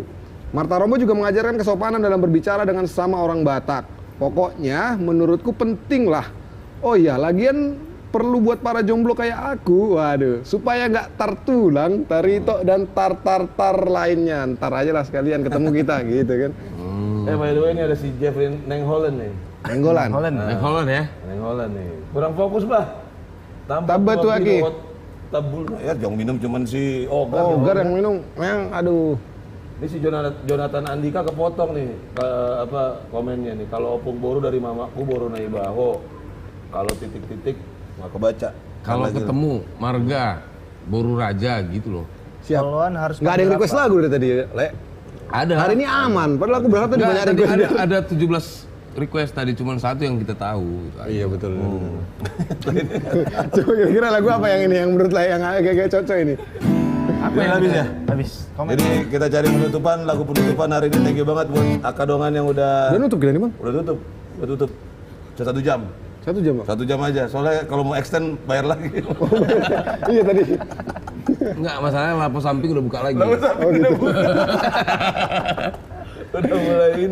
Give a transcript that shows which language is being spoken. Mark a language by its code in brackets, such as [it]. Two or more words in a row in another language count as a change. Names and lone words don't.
[id] Marta Rombo juga mengajarkan kesopanan dalam berbicara dengan sesama orang Batak. Pokoknya menurutku penting lah. Oh iya, lagian perlu buat para jomblo kayak aku, waduh, supaya nggak tartulang, tarito dan tar lainnya. Ntar aja lah sekalian ketemu kita gitu kan. [en] By the way [id] ini ada si Jeffrey Neng Holland nih. Nenggolan. Holland ya. Neng Holland nih. Kurang fokus bah. Tambah tuh Aki. Tabul ya jangan minum cuman si Gar yang minum, yang aduh. Ini si Jonathan Andika kepotong nih komennya nih. Kalau opung boru dari mamaku boru nai baho. Kalau titik-titik nggak kebaca. Kalau ketemu Marga, Boru Raja gitu loh. Siap. Followan harus Nggak ada yang request lagu dari tadi, Le. Ada. Hari ini aman, padahal aku berharap tadi Nggak, banyak tadi request. ada 17 request tadi, cuma satu yang kita tahu. Gitu aja. Iya betul. Coba kira-kira lagu apa yang ini yang menurut Le yang agak-agak cocok ini? Apa Ini yang habis ya? Habis. Komen. Jadi kita cari lagu penutupan hari ini. [en] Thank you [id] banget buat Akadongan yang udah Udah nutup kita nih bang? udah tutup. 1 jam. 1 jam bang? 1 jam aja. Soalnya kalau mau extend bayar lagi. Iya tadi. Enggak, masalahnya lapo samping udah buka lagi. Oh gitu. Udah mulai ini.